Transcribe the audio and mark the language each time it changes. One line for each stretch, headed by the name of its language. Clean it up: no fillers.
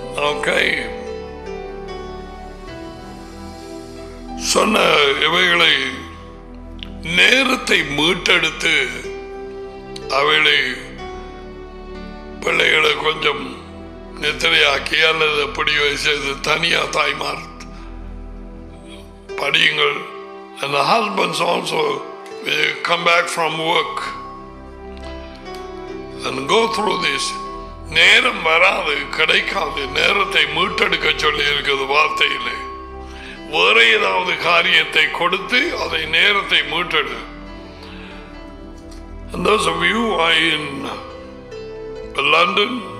Tamil: Okay, சொன்ன இவைகளை நேரத்தை மீட்டெடுத்து அவைகளை பிள்ளைகளை கொஞ்சம் நித்திரையாக்கி அல்லது அப்படி செய்து தனியா தாய்மார் படியுங்கள்.
English: And the husbands also come back from work and go through this.
Tamil: நேரம் வராது, கிடைக்காது. நேரத்தை மீட்டெடுக்க சொல்லி இருக்குது வார்த்தையிலே. வேற ஏதாவது காரியத்தை கொடுத்து அதை நேரத்தை மீட்டெடு.
English: And those of you who are in London